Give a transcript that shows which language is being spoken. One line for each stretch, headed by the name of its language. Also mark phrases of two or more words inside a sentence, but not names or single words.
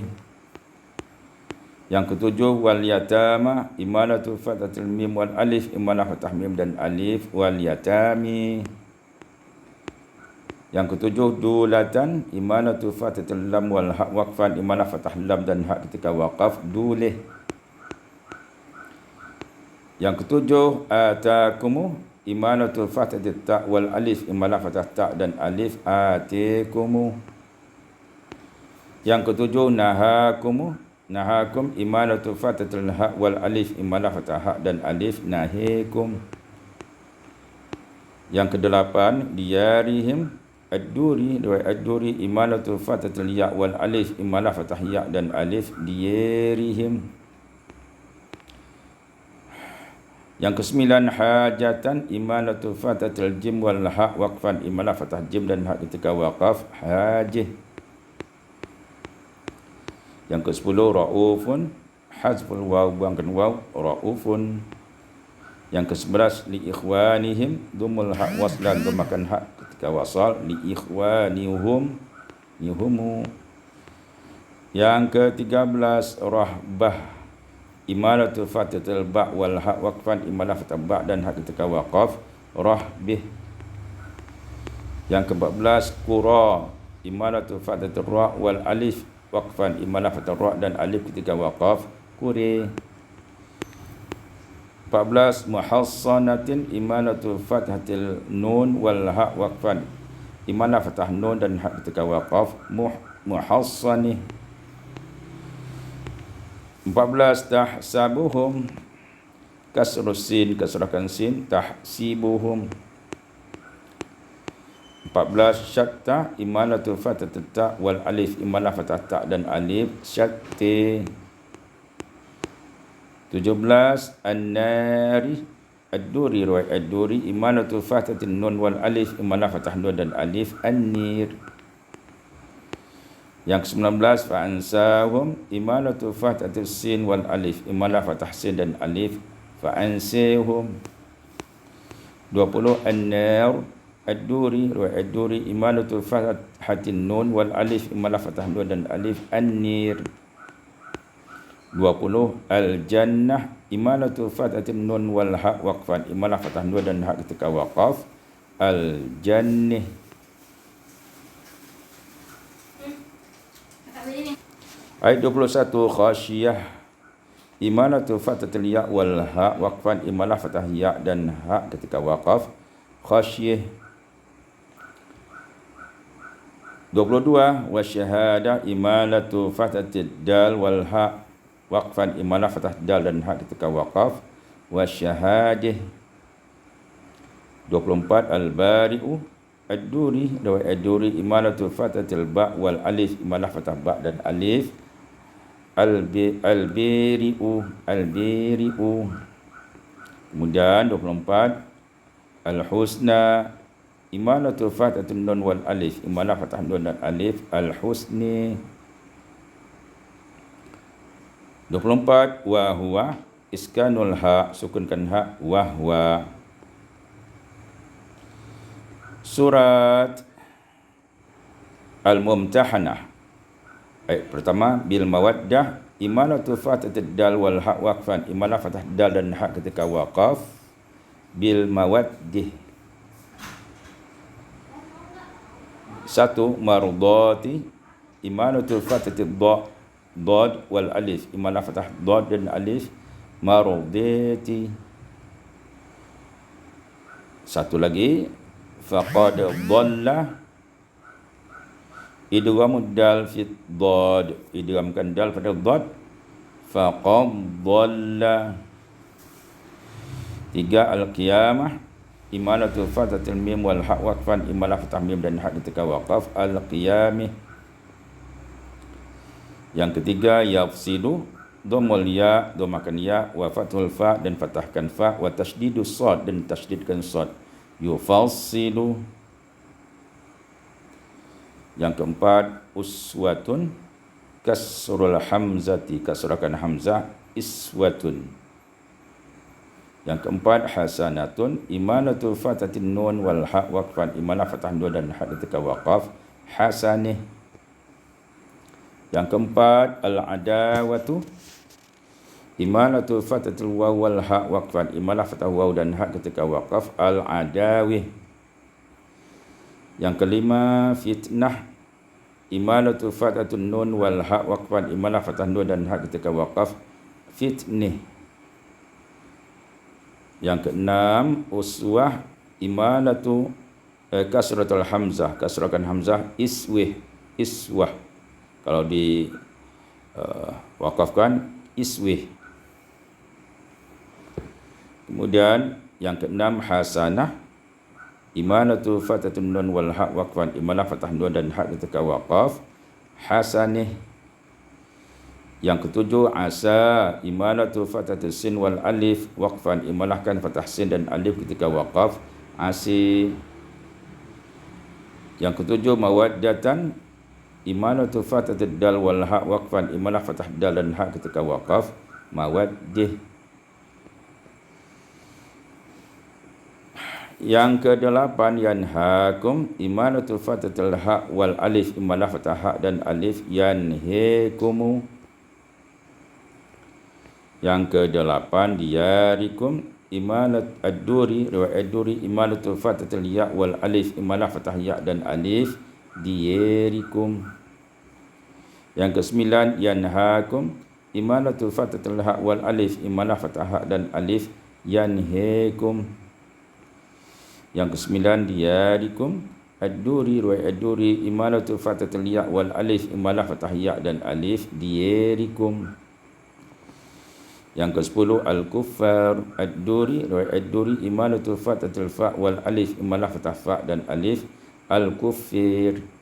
Indonesian: Yang ketujuh
Arabic: واليتامى إمالة فتحة الميم والألف
Indonesian: imalah fathah mim dan alif
Arabic: واليتامي.
Indonesian: Yang ketujuh
Arabic: دولة إمالة فتحة اللام والهاء وقفا
Indonesian: imalah fathah lam dan ha ketika waqaf dulih. Yang ketujuh
Arabic: آتاكم إمالة فتحة التاء والألف
Indonesian: imalah fathah ta dan alif atikumu. Yang ketujuh
Arabic: نهاكم إمالة فتحة الهاء والألف
Indonesian: imalah fathah ha dan alif nahikum. Yang kedelapan
Arabic: ديارهم الدوري رواية الدوري إمالة فتحة الياء والألف
Indonesian: imalah fathah ya dan alif diyarihim. Yang kesembilan
Arabic: حاجة إمالة فتحة الجيم والهاء وقفا
Indonesian: imalah fathah jim dan ha ketika waqaf hajih. Yang ke-10
Arabic: رءوف حذف الواو
Indonesian: buangkan waw raufun. Yang ke-11
Arabic: لإخوانهم ضم الهاء وصلا
Indonesian: dhammakan ha ketika wasal
Arabic: لإخوانهم
Indonesian: yuhumu. Yang ke-13
Arabic: رهبة إمالة فتحة الباء والهاء وقفا
Indonesian: imalah fathah ba dan ha ketika waqaf rahbih. Yang ke-14
Arabic: قرى إمالة فتحة الراء والألف وقفا
Indonesian: imalah fathah ra dan alif ketika waqaf quri. 14
Arabic: محصنة إمالة فتحة النون والهاء وقفا
Indonesian: imalah fathah nun dan ha ketika waqaf muhassanih. 14
Arabic: تحسبهم كسر السين
Indonesian: kasrahkan sin tahsibuhum. 14
Arabic: شتى إمالة فتحة التاء والألف
Indonesian: imalah fathah ta dan alif syatti. 17
Arabic: النار الدوري رواية الدوري إمالة فتحة النون والألف
Indonesian: imalah fathah nun dan alif an-nir. Yang ke-19
Arabic: فأنساهم إمالة فتحة السين والألف
Indonesian: imalah fathah sin dan alif
Arabic: فأنساهم.
Indonesian: 20
Arabic: النار الدوري رواية الدوري إمالة فتحة النون والألف
Indonesian: imalah fathah nun dan alif an-nir. 20
Arabic: الجنة إمالة فتحة النون والهاء وقفا
Indonesian: imalah fathah nun dan ha ketika waqaf al-jannah. Ayat 21
Arabic: خشية إمالة فتحة الياء والهاء وقفا
Indonesian: imalah fathah ya dan ha ketika waqaf khasyiyah. 22
Arabic: والشهادة إمالة فتحة الدال والهاء وقفا
Indonesian: imalah fathah dal dan ha ketika waqaf wasyahadah. 24
Arabic: البارئ الدوري رواية الدوري إمالة فتحة الباء والألف
Indonesian: imalah fathah ba dan alif. Al-bari'u kemudian 24
Arabic: الحسنى إمالة فتحة النون والألف
Indonesian: imalah fathah nun dan alif al-husni. 24
Arabic: وهو إسكان الهاء
Indonesian: sukunkan ha
Arabic: وهو.
Indonesian: Surat Al-Mumtahanah ayat pertama
Arabic: بالمودة إمالة فتحة الدال والهاء وقفا
Indonesian: imalah fathah dal dan ha ketika waqaf
Arabic: بالمودة.
Indonesian: 1
Arabic: مرضاتي إمالة فتحة الضاد والألف
Indonesian: imalah fathah dad dan alif mardati. Satu lagi
Arabic: فقد ضل إدغام الدال في الضاد
Indonesian: idghamkan dal pada dad
Arabic: فقد ضل.
Indonesian: 3
Arabic: القيامة إمالة فتحة الميم والهاء وقفا
Indonesian: imalah fathah mim dan ha ketika waqaf al-qiyamah. Yang ketiga
Arabic: يفصل ضم الياء
Indonesian: dhammakan ya
Arabic: وفتح الفاء
Indonesian: dan fathahkan fa
Arabic: وتشديد الصاد
Indonesian: dan tasydidkan sad yufassilu. Yang keempat
Arabic: أسوة كسر الهمزة
Indonesian: kasrakan hamzah iswatun. Yang keempat
Arabic: حسنة إمالة فتحة النون والهاء وقفا
Indonesian: imalah fathah nun dan ha ketika waqaf hasanih. Yang keempat
Arabic: العداوة إمالة فتحة الواو والهاء وقفا
Indonesian: imalah fathah waw dan ha ketika waqaf al-adawih. Yang kelima
Arabic: فتنة إمالة فتحة النون والهاء وقفا
Indonesian: imalah fathah nun dan ha ketika waqaf fitnih. Yang keenam
Arabic: أسوة إمالة كسرة الهمزة
Indonesian: kasrakan hamzah iswah kalau di waqafkan iswih. Kemudian yang keenam
Arabic: حسنة إمالة فتحة النون والهاء وقفا
Indonesian: imalah fathah nun dan ha ketika waqaf hasanih. Yang ketujuh
Arabic: عسى إمالة فتحة السين والألف وقفا
Indonesian: imalahkan fathah sin dan alif ketika waqaf asi. Yang ketujuh
Arabic: مودة إمالة فتحة الدال والهاء وقفا
Indonesian: imalah fathah dal dan ha ketika waqaf mawaddih. Yang ke-8
Arabic: ينهاكم إمالة فتحة الهاء والألف
Indonesian: imalah fathah ha dan alif yanhikumu. Yang ke-8
Arabic: دياركم إمالة الدوري رواية الدوري إمالة فتحة الياء والألف
Indonesian: imalah fathah ya dan alif diyarikum. Yang ke-9
Arabic: ينهاكم إمالة فتحة الهاء والألف
Indonesian: imalah fathah ha dan alif yanhikum. Yang ke-9
Arabic: دياركم الدوري رواية الدوري إمالة فتحة الياء والألف
Indonesian: imalah fathah ya dan alif diyarikum. Yang ke-10
Arabic: الكفار الدوري رواية الدوري إمالة فتحة الفاء والألف
Indonesian: imalah fathah fa dan alif al-kuffir.